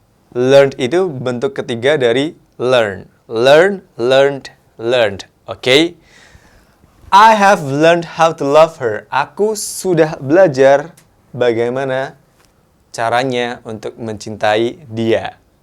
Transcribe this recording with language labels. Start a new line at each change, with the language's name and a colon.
Indonesian: Learned itu bentuk ketiga dari learn.
English: Learned. Oke. I have learned how to love her.
Indonesian: Aku sudah belajar bagaimana caranya untuk mencintai dia.